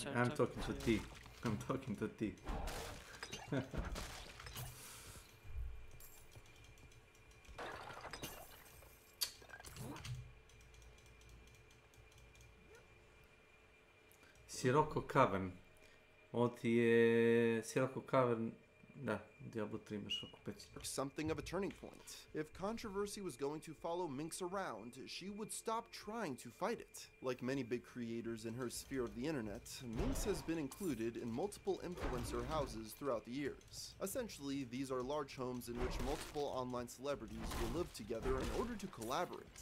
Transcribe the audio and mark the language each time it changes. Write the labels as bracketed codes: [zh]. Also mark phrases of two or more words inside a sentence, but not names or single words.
[en] I'm talking to T. I'm talking to T. Sirocco Cavern. [sr] Ovo ti je Sirocco Cavern. Da, Diablo 3 imaš oko 5. [en] Something of a turning point. If controversy was going to follow Minx around, she would stop trying to fight it. Like many big creators in her sphere of the internet, Minx has been included in multiple influencer houses throughout the years. Essentially, these are large homes in which multiple online celebrities will live together in order to collaborate.